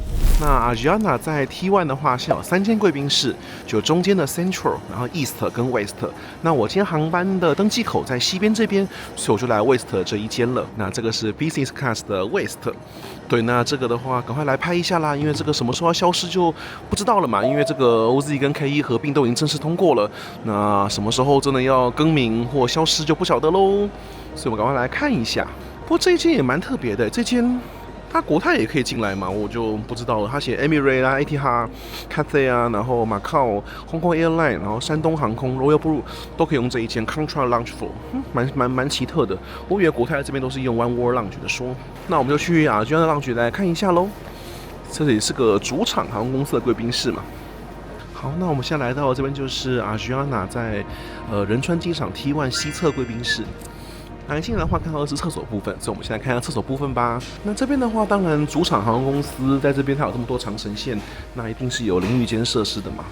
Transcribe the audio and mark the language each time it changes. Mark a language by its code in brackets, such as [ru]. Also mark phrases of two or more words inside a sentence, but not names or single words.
[zh] 那 Asiana 在 T1 的話，現在有3間貴賓室，就中間的 Central， 然後 East 跟 West。那我今天航班的登機口在西邊這邊，所以我就來 West 這一間了。那這個是 [en] Business Class [zh] 的 West， 對，那這個的話趕快來拍一下啦，因為這個什麼時候要消失就不知道了嘛，因為這個 OZ 跟 KE 合併都已經正式通過了，那什麼時候真的要更名或消失就不曉得嘍，所以我們趕快來看一下。不過這一間也蠻特別的，這間它國泰也可以進來嘛，我就不知道了。它寫 Emirates 啦、Etihad、Cathay 啊，然後 Macau、Hong Kong Airline， 然後山東航空、Royal Blue 都可以用這一間 Contra Lounge Floor，蠻奇特的。我以為國泰這邊都是用 One World Lounge 的說，那我們就去Asiana Lounge 來看一下嘍。這裡是個主場航空公司的貴賓室嘛。好，那我們現在來到這邊就是 Asiana 在仁川機場 T1 西側貴賓室。那進來的話，看到的是廁所部分，所以我們現在看一下廁所部分吧。那這邊的話，當然主場航空公司在這邊它有這麼多長程線，那一定是有淋浴間設施的嘛。